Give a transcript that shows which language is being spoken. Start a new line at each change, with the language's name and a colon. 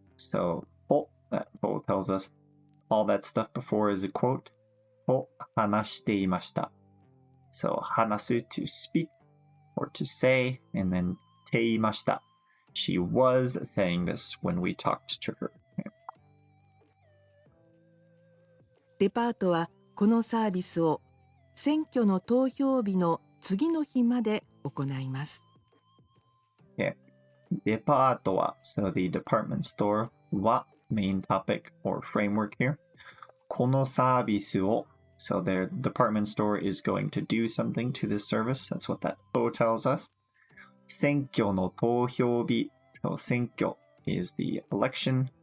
English: So that quote tells us all that stuff before is a quote.
Japanese: と話していました.
English: So 話す to speak or to say, and then ていました. She was saying this when we talked to her.
Japanese: デパートはこのサービスを選挙の投票日の次の日まで行います。
English: Okay. デパートは so the department store は main topic or framework here. このサービスを so their department store is going to do something to this service. That's what that O tells us. 選挙の投票日 so 選挙 is the election.